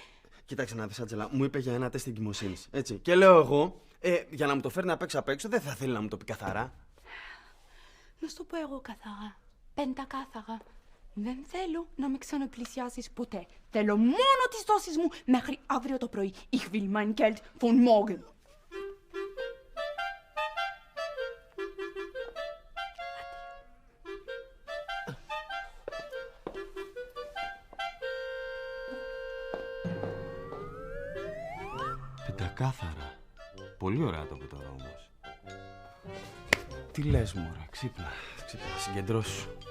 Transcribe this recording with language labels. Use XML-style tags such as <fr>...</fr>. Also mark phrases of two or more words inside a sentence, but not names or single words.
<el>Κοίταξε να δεις, Άντζελα, μου είπε για ένα τεστ εγκυμοσύνης. Έτσι. Και λέω εγώ, Για να μου το φέρνει απ' έξω, δεν θα θέλει να μου το πει καθαρά. Να σου το πω εγώ καθαρά. Πεντακάθαρα. Δεν θέλω να με ξαναπλησιάσεις ποτέ. Θέλω μόνο τις δόσεις μου μέχρι αύριο το πρωί.</el> <de>Ich will mein Geld von morgen.</de> <el>Πεντακάθαρα. Πολύ ωραία το που τώρα όμως. Τι λες, μωρά, ξύπνα, συγκεντρώσου.</el>